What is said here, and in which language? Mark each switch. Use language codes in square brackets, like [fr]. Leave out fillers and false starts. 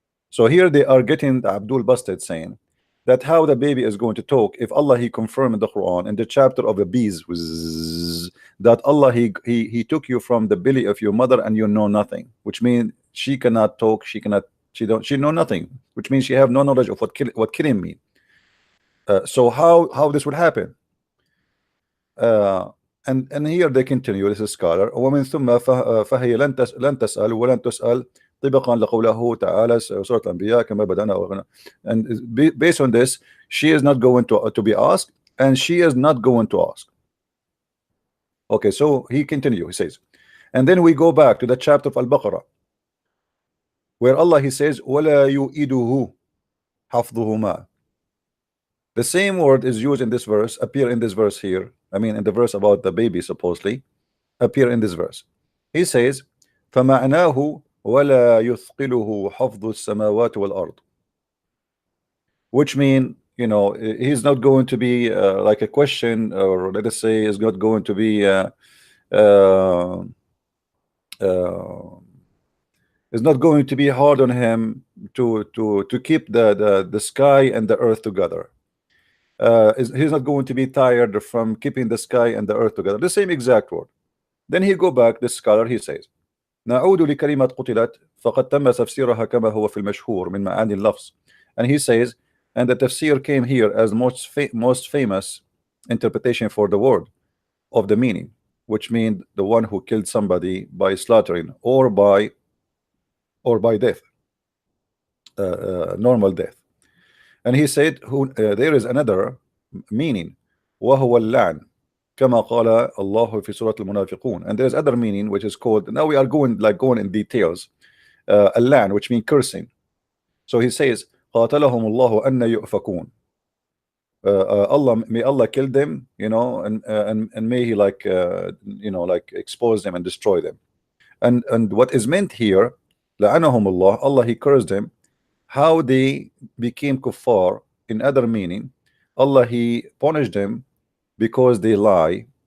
[en] So here they are getting the Abdul Basted saying that how the baby is going to talk if Allah He confirmed in the Quran in the chapter of the bees that Allah he took you from the belly of your mother and you know nothing, which means she cannot talk, she know nothing, which means she have no knowledge of what killing mean. So how this would happen? And here they continue. This is scholar. [ar] ومن ثم فهي لن تسأل ولن تسأل طبقا لقوله تعالى سورة الأنبياء كما بدأنا. [en] And based on this, she is not going to be asked, and she is not going to ask. Okay, so he continue. He says, and then we go back to the chapter of Al-Baqarah, where Allah He says, [ar] ولا يؤيده حفظهما. [en] The same word is used in this verse, appear in this verse here. I mean, in the verse about the baby, supposedly, appear in this verse. [ar] He says, فَمَعْنَاهُ وَلَا يُثْقِلُهُ حَفْظُ السَّمَاوَاتِ وَالْأَرْضِ. [en] Which mean, you know, he's not going to be like a question, or let us say, is not going to be is not going to be hard on him to keep the sky and the earth together. He's not going to be tired from keeping the sky and the earth together. The same exact word. Then he go back, the scholar, he says, [ar] نعود لكلمة قتلت فقد تم تفسيرها كما هو في المشهور من معاني اللفظ. [en] And he says, and the tafsir came here as most famous interpretation for the word of the meaning, which means the one who killed somebody by slaughtering or by death, normal death. And he said, there is another meaning, [ar] وهو اللعن كما قال الله في سورة المنافقون. [en] And there is other meaning which is called, now we are going in details, اللعن, which means cursing. So he says, [ar] قاتلهم الله أن يؤفكون. [en] Allah, may Allah kill them, you know, and may He like you know, like expose them and destroy them. And what is meant here, [ar] لعنهم الله, [en] Allah He cursed them. How they became kuffar in other meaning, Allah He punished them because they lie.